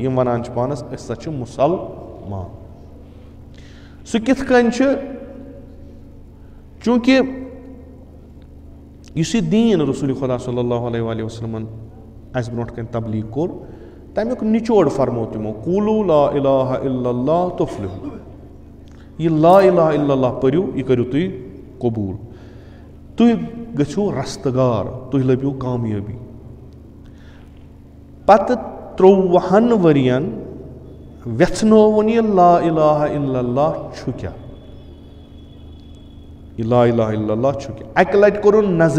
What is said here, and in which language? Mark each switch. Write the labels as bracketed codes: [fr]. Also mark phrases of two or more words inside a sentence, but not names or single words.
[ks] یِم ونان چھِ پانس أسۍ ہسا چھِ مُسلمان. سُہ کِتھ کٔنۍ چھُ, چوٗنکہِ یُس یہِ دیٖن رسول خۄدا [ar] صلی اللہ علیہ وآلہ وسلمن [ks] اسہِ برونٛٹھ کَنہِ تبلیٖغ کوٚر, تمیُک نِچوڑ فرمو تِمو, [ar] قوٗلوٗ لا الہ الا اللہ تُفلِحوٗ. [ks] یہِ [ar] لا الہ الا اللہ [ks] پٔرِو, یہِ کٔرِو تُہۍ قبوٗل, تُہۍ گٔژھِو رستگار, تُہۍ لٔبِو کامیٲبی. پتہٕ 23 ؤرین ویژھنووُن یہِ [ar] لا الہ الا اللہ [ks] چھُ کیٛاہ, یہِ [ar] لا الہ الا اللہ [ks] چھُ کیٛاہ.